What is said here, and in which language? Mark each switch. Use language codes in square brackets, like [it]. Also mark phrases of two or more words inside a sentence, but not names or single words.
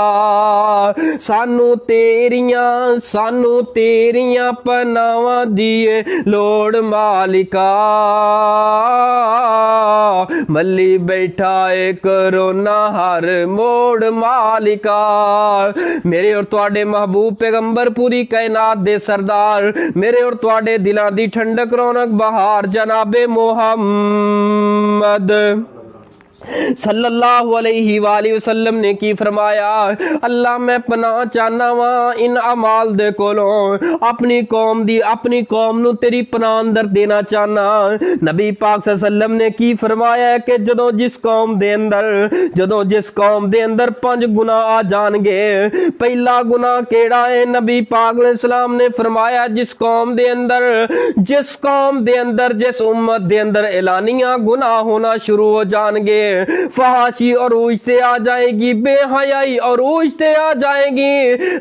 [pa] سانوں تیریاں پناہواں دی لوڑ مالکا، مَلی بیٹھا ہے کرونا ہر موڑ مالکا. میرے اور تہاڈے محبوب پیغمبر پوری کائنات دے سردار، میرے اور تہاڈے دِلاں دی ٹھنڈک رونق بہار جنابِ محمد [ar] صلى الله عليه وسلم [pa] نے کی فرمایا، اللہ میں پناہ چاہنا واں اِن اعمال دے کولوں، اپنی قوم نوں تیری پناہ اندر دینا چاہنا. نبی پاک [ar] صلى الله عليه وسلم [pa] نے کی فرمایا کہ جدوں جِس قوم دے اندر 5 گناہ آ جانڑگے، پہلا گناہ کیہڑا ہے? نبی پاک سلام نے فرمایا جِس قوم دے اندر جِس امت دے اندر اعلانیہ گناہ ہونا شروع ہو جائیں گے، فحاشی اور اُجتے آ جائے گی، بے حیائی اور اُجتے آ جائے گی.